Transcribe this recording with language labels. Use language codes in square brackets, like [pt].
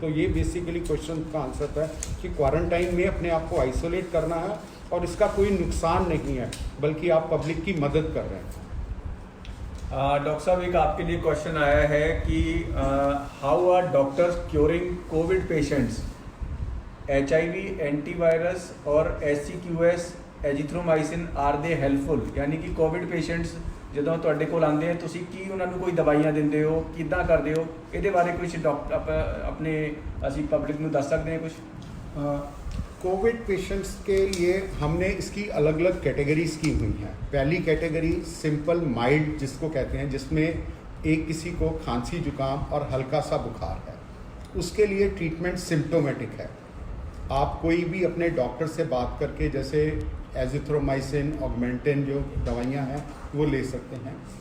[hi] तो ये basically question का आंसर है कि क्वारंटाइन में अपने आप को आइसोलेट करना है और इसका कोई नुकसान नहीं है, बल्कि आप पब्लिक की मदद कर रहे हैं। डॉक्टर साहब, एक आपके लिए क्वेश्चन आया है कि [en] How are doctors curing Covid patients, HIV antivirus और SCQS azithromycin are they helpful? [hi] यानी कि [pa] कोविड पेशेंट्स ਜਦੋਂ ਤੁਹਾਡੇ ਕੋਲ ਆਉਂਦੇ हैं ਤੁਸੀਂ ਕੀ ਉਹਨਾਂ ਨੂੰ ਕੋਈ ਦਵਾਈਆਂ ਦਿੰਦੇ ਹੋ, ਕਿੱਦਾਂ ਕਰਦੇ ਹੋ? ਇਹਦੇ ਬਾਰੇ ਕੁਝ ਡਾਕਟਰ ਆਪਣੇ ਅਸੀਂ ਪਬਲਿਕ ਨੂੰ ਦੱਸ ਸਕਦੇ ਹਾਂ ਕੁਝ? [hi] कोविड पेशेंट्स के लिए हमने इसकी अलग अलग कैटेगरीज की हुई हैं। पहली कैटेगरी सिंपल माइल्ड जिसको कहते हैं, जिसमें एक किसी को खांसी जुकाम और हल्का सा बुखार है, उसके लिए ट्रीटमेंट सिम्प्टोमेटिक है। आप कोई भी अपने डॉक्टर से बात करके जैसे एजिथ्रोमाइसिन, ऑगमेंटिन जो दवाइयाँ हैं वो ले सकते हैं।